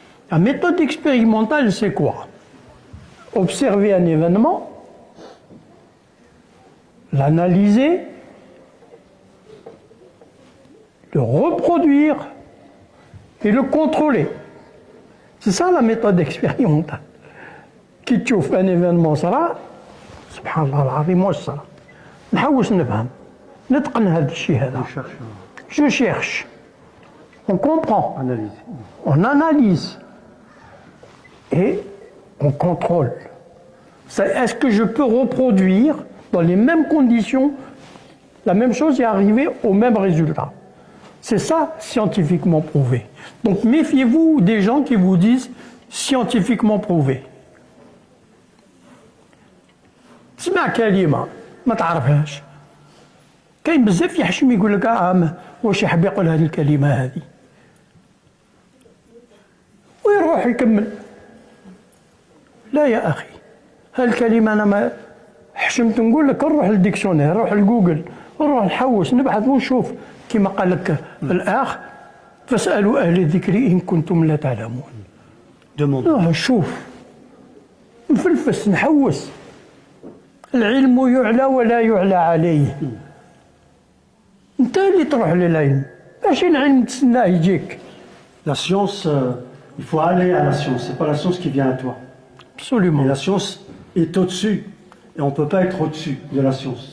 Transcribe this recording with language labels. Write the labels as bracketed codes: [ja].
[fr] La méthode expérimentale, c'est quoi? Observer un événement, l'analyser, le reproduire et le contrôler. C'est ça la méthode expérimentale. Qui [ar] تشوف [fr] un événement [ar] صرا سبحان الله العظيم واش صرا نحوس نفهم نتقن هذا الشيء هذا. [fr] Je cherche. On comprend. Analyse. On analyse. Et on contrôle. Est-ce que je peux reproduire dans les mêmes conditions la même chose et arriver au même résultat? C'est ça scientifiquement prouvé. Donc méfiez-vous des gens qui vous disent scientifiquement prouvé. [ar] تسمع كلمة ما تعرفهاش كاين بزاف يحشم يقول لك واش يحب يقول هذه الكلمة هذه ويروح يكمل. لا يا أخي هالكلمة أنا ما حشمت نقول لك نروح للديكسيونير نروح لجوجل نروح نحوس نبحث ونشوف كما قال لك الأخ فاسألوا أهل الذكر إن كنتم لا تعلمون. نشوف نفلفس نحوس. العلم يعلى ولا يعلى عليه. انت اللي تروح للعلم ماشي العلم تسناه يجيك. [fr] La science, il faut aller à la science, c'est pas la science qui vient à toi. Absolument. Et la science est au-dessus, et on ne peut pas être au-dessus de la science.